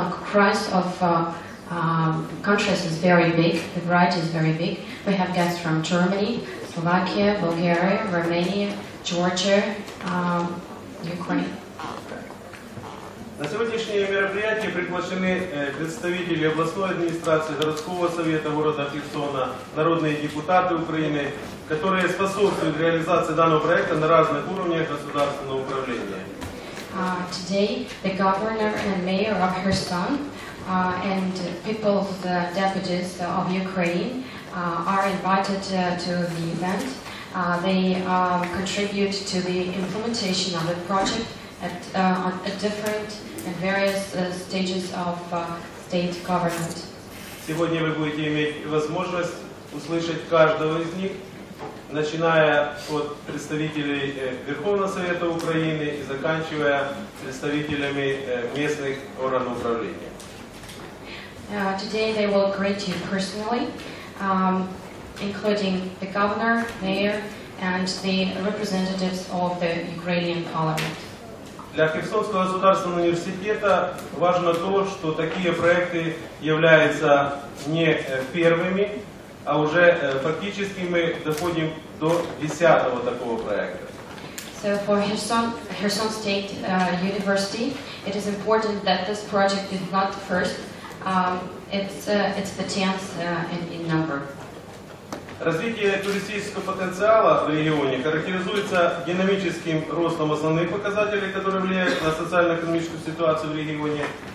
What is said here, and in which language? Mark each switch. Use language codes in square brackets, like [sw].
[en] Christ of countries is very big. The variety is very big. We have guests from Germany, Slovakia, Bulgaria, Romania, Georgia, Ukraine. [ru] На сегодняшнее мероприятие приглашены представители областной администрации, городского совета города Херсона, народные депутаты Украины, которые способствуют реализации данного проекта на разных уровнях государственного управления. [en] Today, the governor and mayor of Kherson and people's deputies of Ukraine are invited to the event. They contribute to the implementation of the project at different and various stages of state government. [ru] Сегодня вы будете иметь возможность услышать каждого из них, начиная от представителей Верховного Совета Украины и заканчивая представителями местных органов управления. [en] Today they will greet you personally, including the governor, mayor, and the representatives of the Ukrainian parliament. [ru] Для Херсонского государственного университета важно то, что такие проекты являются не первыми, а уже фактически мы доходим до 10-го такого проекта. [en] So for Kherson State University, it is important that this project is not the first, it's the 10th in number. [ru] Развитие туристического потенциала в регионе характеризуется динамическим ростом основных показателей, которые влияют на социально-экономическую ситуацию в регионе.